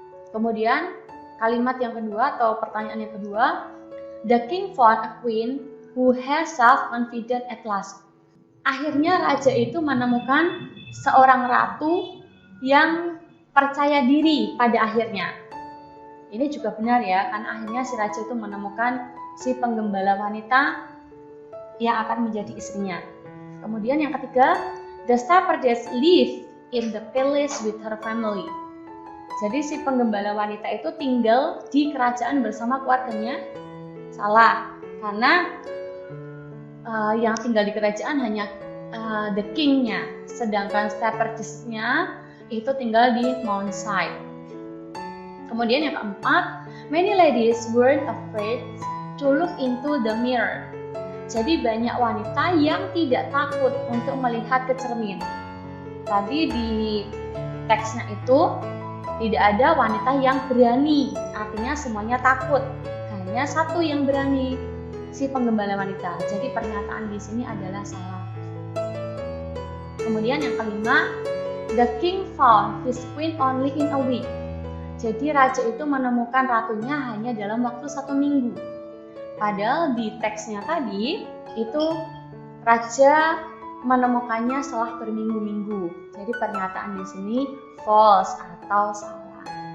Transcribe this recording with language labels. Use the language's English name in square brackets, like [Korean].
[Indonesian] Kemudian kalimat yang kedua [English] atau pertanyaan yang kedua, the king found a queen who has self-confidence at last. [Indonesian] Akhirnya raja itu menemukan seorang ratu yang percaya diri pada akhirnya. Ini juga benar ya, karena akhirnya si raja itu menemukan si penggembala wanita yang akan menjadi istrinya. Kemudian yang ketiga, [English] the shepherdess lived in the palace with her family. [Indonesian] Jadi si penggembala wanita itu tinggal di kerajaan bersama keluarganya. Salah, karena yang tinggal di kerajaan hanya [English] the king- [Indonesian] nya, sedangkan shepherdess-nya itu tinggal di Mountside. Kemudian yang keempat, [English] many ladies weren't afraid to look into the mirror. [Indonesian] Jadi banyak wanita yang tidak takut untuk melihat ke cermin. Tadi di teksnya itu tidak ada wanita yang berani, artinya semuanya takut. Hanya satu yang berani, si penggembala wanita. Jadi pernyataan di sini adalah salah. Kemudian yang kelima, [English] the king found his queen only in a week. [Indonesian] Jadi raja itu menemukan ratunya hanya dalam waktu 1 minggu. Padahal di teksnya tadi itu raja menemukannya setelah berminggu-minggu. Jadi pernyataan di sini false atau salah.